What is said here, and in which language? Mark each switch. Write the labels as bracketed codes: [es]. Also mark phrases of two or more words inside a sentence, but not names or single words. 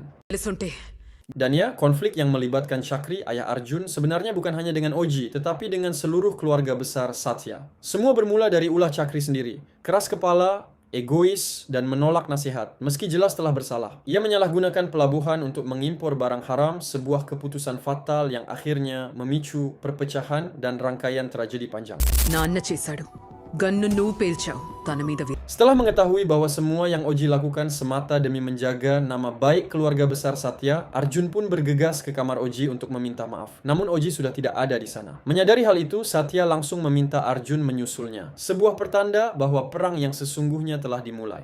[id] Dan ya, konflik yang melibatkan Chakri, ayah Arjun, sebenarnya bukan hanya dengan Oji, tetapi dengan seluruh keluarga besar Satya. Semua bermula dari ulah Chakri sendiri. Keras kepala, egois, dan menolak nasihat, meski jelas telah bersalah. Ia menyalahgunakan pelabuhan untuk mengimpor barang haram, sebuah keputusan fatal yang akhirnya memicu perpecahan dan rangkaian tragedi panjang. [te] నాన్న చేశాడు గన్ను నువ్వు పేల్చావు తన మీద [id] Setelah mengetahui bahwa semua yang Oji lakukan semata demi menjaga nama baik keluarga besar Satya, Arjun pun bergegas ke kamar Oji untuk meminta maaf. Namun Oji sudah tidak ada di sana. Menyadari hal itu, Satya langsung meminta Arjun menyusulnya. Sebuah pertanda bahwa perang yang sesungguhnya telah dimulai.